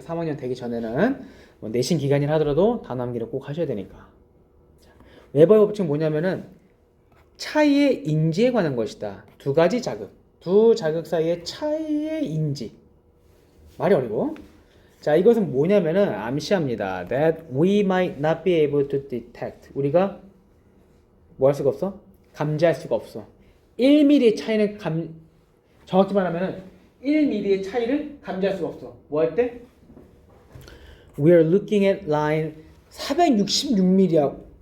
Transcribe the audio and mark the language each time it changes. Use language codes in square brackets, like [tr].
[ko] 3학년 되기 전에는 뭐 내신 기간이라 하더라도 단어 암기를 꼭 하셔야 되니까. 웨버의 법칙은 뭐냐면은 차이의 인지에 관한 것이다. 두 가지 자극. 두 자극 사이의 차이의 인지. 말이 어려워. 자, 이것은 뭐냐면은 암시합니다. [en] That we might not be able to detect. [ko] 우리가 뭐 할 수가 없어? 감지할 수가 없어. 1mm의 차이는 정확히 말하면은 1mm의 차이를 감지할 수가 없어. 뭐 할 때? [en] We are looking at line 466mm야.